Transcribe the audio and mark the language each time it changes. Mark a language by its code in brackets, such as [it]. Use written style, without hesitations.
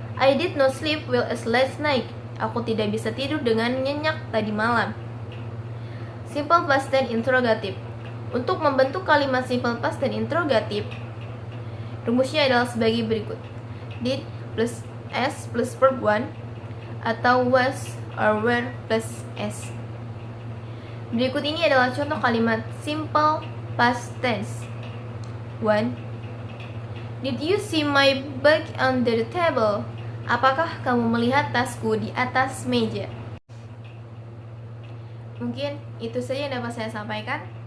[en] I did not sleep well as last night. [id] Aku tidak bisa tidur dengan nyenyak tadi malam. Simple past tense interrogative. Untuk membentuk kalimat simple past tense interrogative, rumusnya adalah sebagai berikut. [en] Did plus S plus verb 1, [id] atau [en] was or were plus S. [id] Berikut ini adalah contoh kalimat simple past tense. 1. [en] Did you see my bag under the table? [id] Apakah kamu melihat tasku di atas meja? Mungkin itu saja yang dapat saya sampaikan.